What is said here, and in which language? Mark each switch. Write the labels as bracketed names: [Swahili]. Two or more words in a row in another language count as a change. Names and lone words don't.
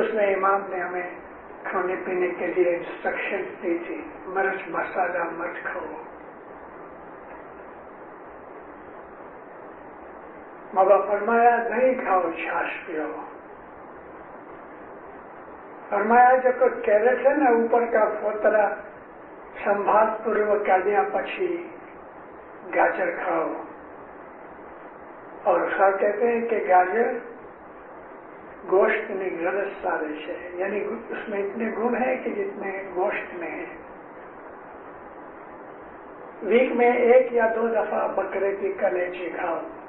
[Urdu] اس میں امام نے ہمیں کھانے پینے کے لیے انسٹرکشن دی تھی. مرچ مسالہ مت کھاؤ. مولا فرمایا نہیں کھاؤ چھاش پیو. فرمایا جو کوئی کیرٹ ہے نا اوپر کا فوترا [Gujarati] સંભાળ પૂર્વક કાઢ્યા પછી ગાજર ખાઓ. [Urdu] اور سر کہتے ہیں کہ گاجر گوشت میں غرض سارے ہے، یعنی اس میں اتنے گن ہیں کہ جتنے گوشت میں ہیں. ویک میں 1 یا 2 دفعہ بکرے کی کلیجی کھاؤ.